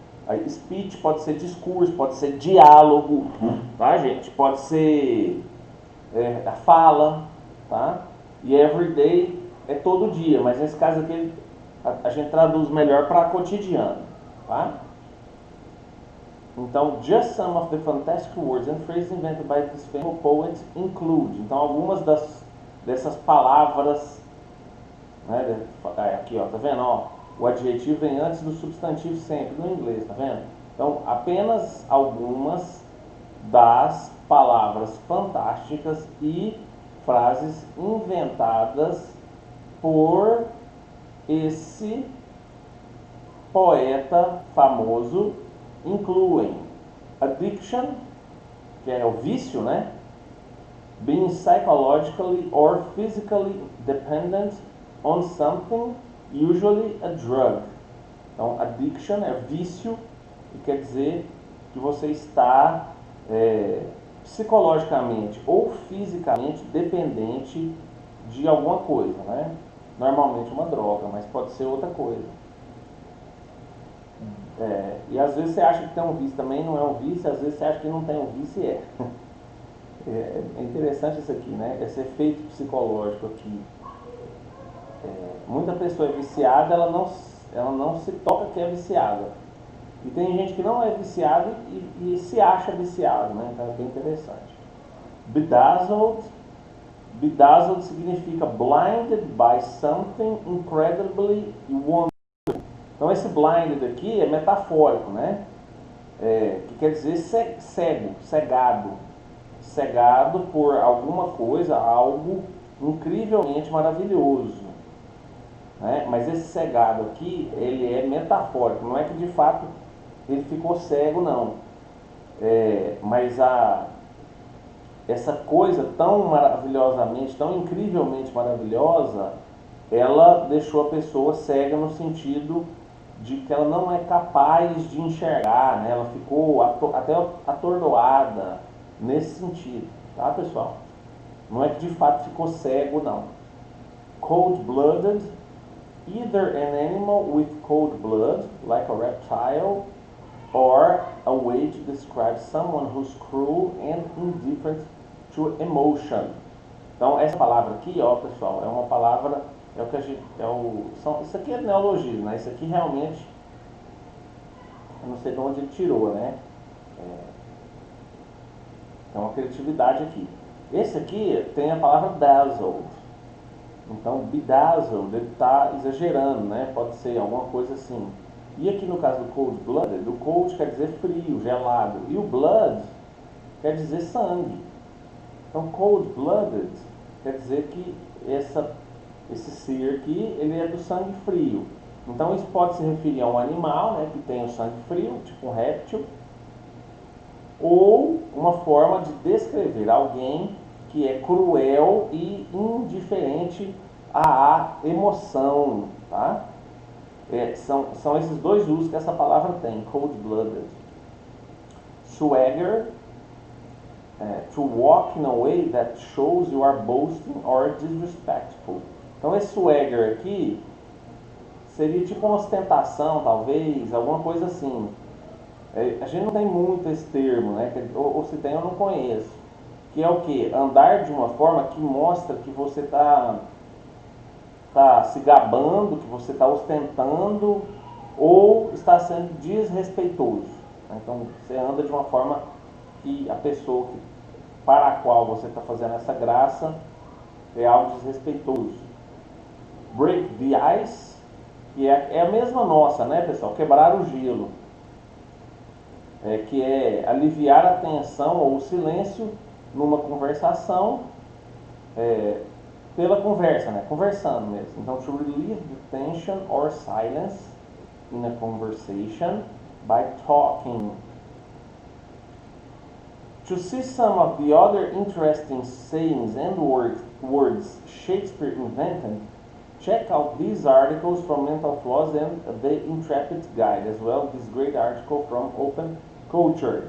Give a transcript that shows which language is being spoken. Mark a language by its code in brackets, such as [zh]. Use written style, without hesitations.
[pt] Aí, speech pode ser discurso, pode ser diálogo, tá, gente? Pode ser a fala, tá? E everyday é todo dia, mas nesse caso aqui a gente traduz melhor para cotidiano, tá? [en] Então, just some of the fantastic words and phrases invented by this famous poet include. [pt] Então, algumas dessas palavras, né? Aqui, ó, tá vendo? Ó, o adjetivo vem antes do substantivo sempre, no inglês, tá vendo? Então, apenas algumas das palavras fantásticas e frases inventadas por esse poeta famoso incluem addiction, que é o vício, né? [en] Being psychologically or physically dependent on something, usually a drug. [pt] Então, addiction é vício e quer dizer que você está psicologicamente ou fisicamente dependente de alguma coisa, né? Normalmente uma droga, mas pode ser outra coisa. E às vezes você acha que tem um vício, também não é um vício, às vezes você acha que não tem um vício e é. É interessante isso aqui, né? Esse efeito psicológico aqui. Muita pessoa é viciada, ela não se toca que é viciada. E tem gente que não é viciado e se acha viciado, né? Então é bem interessante. [en] Bedazzled. Bedazzled significa blinded by something incredibly wonderful. [pt] Então esse blinded aqui é metafórico, né? Que quer dizer cego, cegado. Cegado por alguma coisa, algo incrivelmente maravilhoso. Né? Mas esse cegado aqui, ele é metafórico, não é que de fato ele ficou cego, não. Mas essa coisa tão maravilhosamente, tão incrivelmente maravilhosa, ela deixou a pessoa cega no sentido de que ela não é capaz de enxergar, né? Ela ficou até atordoada nesse sentido, tá, pessoal? Não é que de fato ficou cego, não. [en] Cold-blooded, either an animal with cold blood, like a reptile, or a way to describe someone who's cruel and indifferent to emotion. [pt] Então essa palavra aqui, ó, pessoal, é uma palavra, é o que a gente, isso aqui é neologismo, né? Isso aqui realmente, eu não sei de onde ele tirou, né? É uma criatividade aqui. Esse aqui tem a palavra dazzled. Então, bedazzled, ele está exagerando, né? Pode ser alguma coisa assim. E aqui no caso do cold-blooded, o cold quer dizer frio, gelado. E o blood quer dizer sangue. Então, cold-blooded quer dizer que esse ser aqui, ele é do sangue frio. Então, isso pode se referir a um animal, né, que tem o sangue frio, tipo um réptil, ou uma forma de descrever alguém que é cruel e indiferente à emoção, tá? São esses dois usos que essa palavra tem, cold-blooded. [en] Swagger, to walk in a way that shows you are boasting or disrespectful. [pt] Então esse swagger aqui seria tipo uma ostentação, talvez, alguma coisa assim. A gente não tem muito esse termo, né? Ou se tem, eu não conheço. Que é o que? Andar de uma forma que mostra que você está se gabando, que você está ostentando ou está sendo desrespeitoso. Então você anda de uma forma que a pessoa para a qual você está fazendo essa graça é algo desrespeitoso. [en] Break the ice, [pt] que é a mesma nossa, né, pessoal? Quebrar o gelo. Que é aliviar a tensão ou o silêncio numa conversação, pela conversa, né? Conversando mesmo. [en] Então, to relieve the tension or silence in a conversation by talking. To see some of the other interesting sayings and words Shakespeare invented, check out these articles from Mental Floss and The Intrepid Guide, as well as this great article from Open Culture.